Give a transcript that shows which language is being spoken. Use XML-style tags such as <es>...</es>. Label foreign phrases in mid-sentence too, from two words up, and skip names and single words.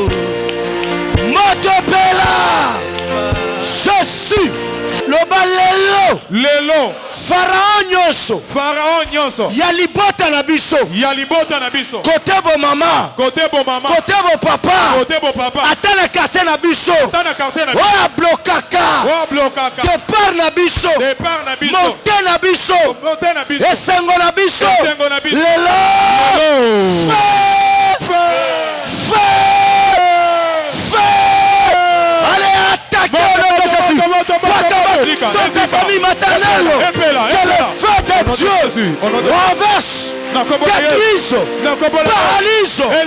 <ln>Motopela Jésus le balelo Pharaon nyoso Yalibota na biso</ln> <fr>Côté bon maman Côté bon papa</fr> <ln>Atana quartier na biso Oya blokaka Départ na biso Monté na biso Esengo na biso Lelo</ln> <fr>Feu Allez attaquez au nom de Jésus dans ta famille maternelle, que le feu de Dieu renverse, détruise, paralyse,</fr>